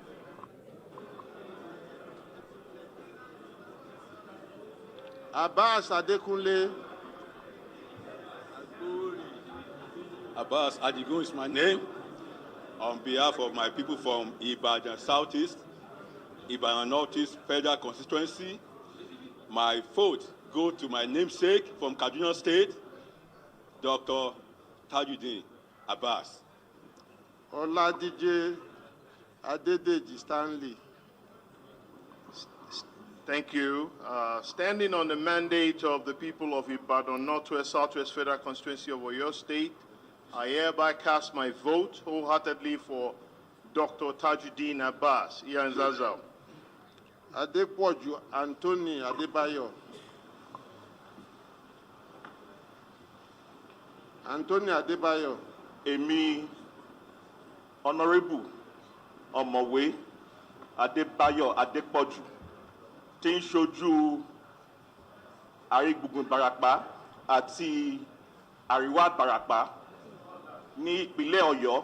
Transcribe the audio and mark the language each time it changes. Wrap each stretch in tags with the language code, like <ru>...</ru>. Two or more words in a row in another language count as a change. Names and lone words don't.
<en>Abass Adekunle. Abass Adigun is my name. On behalf of my people from Ibadan Southeast, Ibadan Northeast Federal Constituency, my vote goes to my namesake from Kaduna State, Dr. Tajudeen Abass. Oladije Adedeji Stanley. Thank you. Standing on the mandate of the people of Ibadan Northwest Southwest Federal Constituency of Oyo State, I hereby cast my vote wholeheartedly for Dr. Tajudeen Abass, Iyan Zazao. Adepoju Anthony Adebayo. Anthony Adebayo.</en> <yo>Èmi, Honorable Ọ̀mọ̀wé Adébáyọ̀ Adépọ̀jù, tí ń ṣojú Àrígbùngbùn Ìbàràpá àti Àríwá Ìbàràpá ní ìpínlẹ̀ Ọ̀yọ́.</yo>